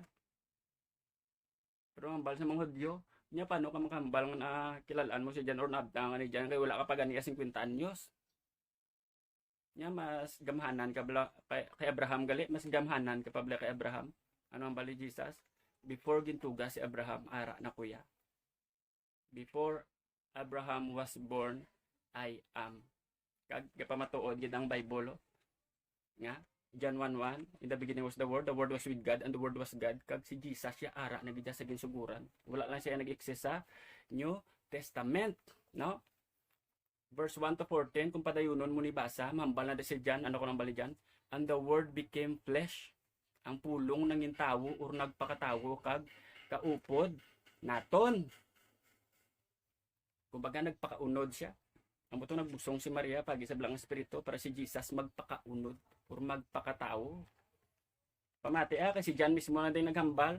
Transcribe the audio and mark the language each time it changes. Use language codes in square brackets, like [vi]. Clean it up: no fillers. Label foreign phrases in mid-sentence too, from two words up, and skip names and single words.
[hil] Pero ang bal sa mga Hudyo, nya paano ka makambal na kilalaan mo siya dyan or naabtangan ni dyan, kaya wala ka pa gani 50 anyos. Nya mas gamhanan ka bala kay Abraham gali, mas gamhanan ka pa bala kay Abraham. Ano ang bali Jesus? Before gintuga si Abraham, ara na kuya. [en] Before Abraham was born, I am. [hil] Kag pamatuod gid ang Bible nga John [en] 1:1, in the beginning was the word was with God, and the word was God. [hil] Kag si Jesus siya ara na gid sa ginsuguran. Wala lang siya nag-exist sa New Testament, no? [en] Verse 1 to 14, [hil] kung padayunon mo ni basa, mambal na si John, ano ko nang bali dyan? [en] And the word became flesh. [hil] Ang pulong nanging tawo or nagpakatawo kag kaupod naton. Kumbaga nagpakaunod siya. Ang buto nagbusong si Maria pag isa bilang espiritu para si Jesus magpakaunod or magpakatao. Pamati kasi John mismo na din naghambal.